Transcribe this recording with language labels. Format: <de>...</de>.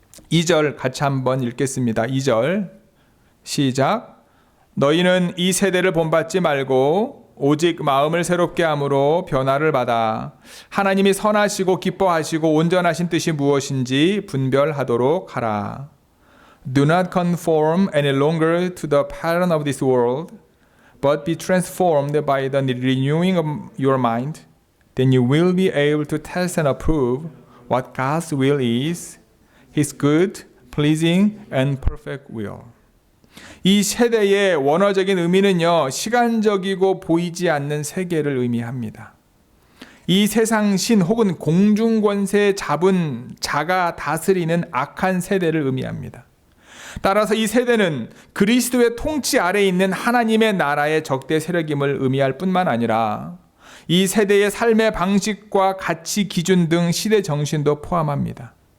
<ko>2절 같이 한번 읽겠습니다. 2절 시작. 너희는 이 세대를 본받지 말고 오직 마음을 새롭게 함으로 변화를 받아 하나님이 선하시고 기뻐하시고 온전하신 뜻이 무엇인지 분별하도록 하라.</ko> <en>Do not conform any longer to the pattern of this world, but be transformed by the renewing of your mind. Then you will be able to test and approve what God's will is, His good, pleasing, and perfect will.</en> <ko>이 세대의 원어적인 의미는요, 시간적이고 보이지 않는 세계를 의미합니다. 이 세상 신 혹은 공중권세 잡은 자가 다스리는 악한 세대를 의미합니다. 따라서 이 세대는 그리스도의 통치 아래에 있는 하나님의 나라의 적대 세력임을 의미할 뿐만 아니라 이 세대의 삶의 방식과 가치 기준 등 시대 정신도 포함합니다.</ko>